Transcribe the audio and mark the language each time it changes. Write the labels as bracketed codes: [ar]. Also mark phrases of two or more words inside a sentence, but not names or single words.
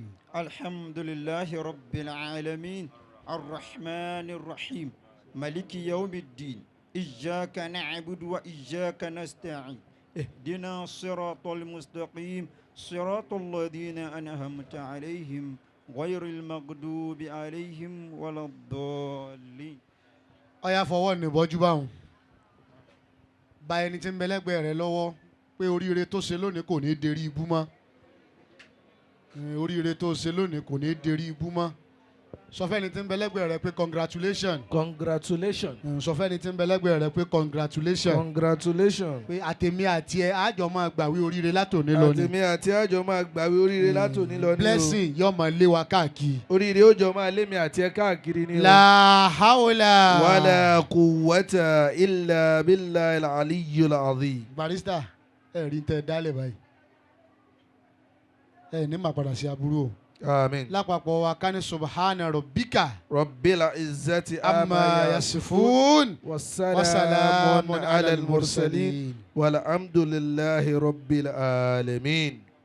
[ar] الحمد لله رب العالمين الرحمن الرحيم ملك يوم الدين إياك نعبد وإياك نستعين اهدنا الصراط المستقيم صراط الذين أنعمت عليهم غير المغضوب عليهم ولا الضالين [yo] ọ̀yà fọwọ́ nìbọ́jú báwọn bá ẹni tí ń bẹ lẹ́gbẹ̀ẹ́ rẹ lọ́wọ́ pé oríire tó ṣe lónìí kò ní derí ibú mọ́ oríire tó ṣe lónìí kò ní derí ibú mọ́ sọ fẹ́ni tí ń bẹ lẹ́gbẹ̀ẹ́ rẹ pé congratulation. congratulation. sọ fẹ́ni tí ń bẹ lẹ́gbẹ̀ẹ́ rẹ pé congratulation. congratulation. pé àtèmi àti ẹ àjọ máa gbàwé oríire látòní lọ ni. àtèmi àti àjọ máa gbàwé oríire látòní lọ ni o. blessing yóò máa lé wa káàkiri. oríire ó jọ máa lé mi àti ẹ káàkiri ni o. [ar] لا حول. ولا قوة إلا بالله العلي العظيم. [yo] barista ẹ rí tẹ dálẹ̀ báyìí ẹ ní màá padà sí aburú o. Amin. lápapọ̀ wa ká ní [ar] سبحان ربك. رب العزة عما يصفون. وسلام على المرسلين. والحمد لله رب العالمين.